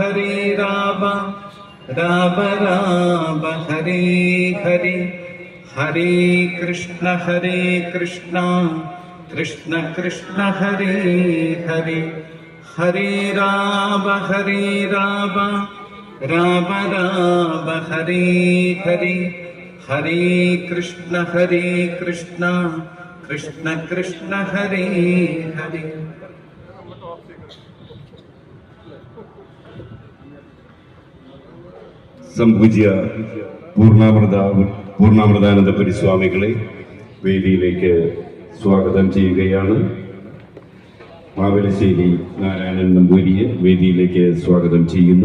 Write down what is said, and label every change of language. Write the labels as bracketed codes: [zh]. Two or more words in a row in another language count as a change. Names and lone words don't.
[sa] राम राम हरे हरे, हरे कृष्ण कृष्ण कृष्ण हरे हरे, हरे राम राम राम हरे हरे, हरे कृष्ण कृष्ण कृष्ण हरे हरे। [ml] സംപൂജ്യ പൂർണ്ണാമൃതാനന്ദപുരി സ്വാമികളെ വേദിയിലേക്ക് സ്വാഗതം ചെയ്യുകയാണ്. മാവലശ്ശേരി നാരായണൻ നമ്പൂരിയെ വേദിയിലേക്ക് സ്വാഗതം ചെയ്യുന്നു.